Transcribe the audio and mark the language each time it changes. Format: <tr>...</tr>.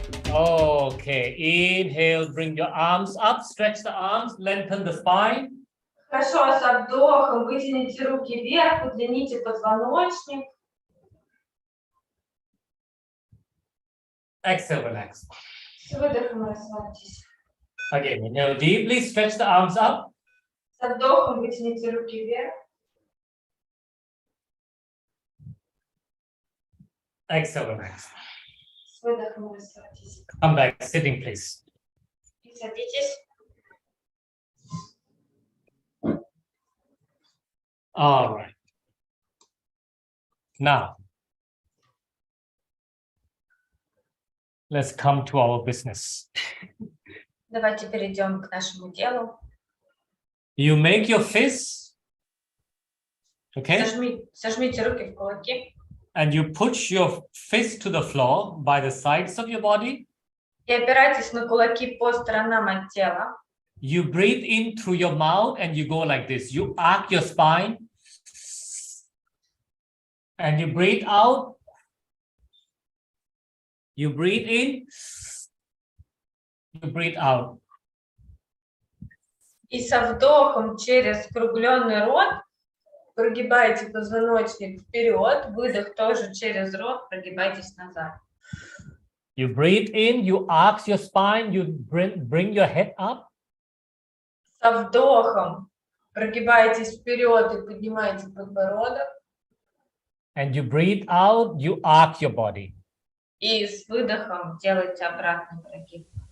<en>Okay, inhale, bring your arms up, stretch the arms, lengthen the spine.</en> <ru>Хорошо, со вдохом вытяните руки вверх, удлините позвоночник.</ru> <en>Exhale, relax.</en> <ru>С выдохом расслабьтесь.</ru> <en>Again, inhale deeply, stretch the arms up.</en> <ru>Со вдохом вытяните руки вверх.</ru> <en>Exhale, relax.</en> <ru>С выдохом расслабьтесь.</ru> <en>Come back, sitting, please.</en> <ru>И садитесь.</ru> <en>All right. Now, let's come to our business.</en> <ru>Давайте перейдем к нашему делу.</ru> <en>You make your fists, okay?</en> <ru>Сожмите руки в кулаки.</ru> <en>And you push your fist to the floor by the sides of your body.</en> <ru>И опирайтесь на кулаки по сторонам от тела.</ru> <en>You breathe in through your mouth and you go like this. You arc your spine. And you breathe out. You breathe in. You breathe out.</en> <ru>И со вдохом через скругленный рот прогибайте позвоночник вперед. Выдох тоже через рот. Прогибайтесь назад.</ru> <en>You breathe in. You arc your spine. You bring your head up.</en> <ru>Со вдохом прогибайтесь вперед и поднимайте подбородок.</ru> <en>And you breathe out, you arc your body.</en> <ru>И с выдохом делайте обратный прогиб.</ru>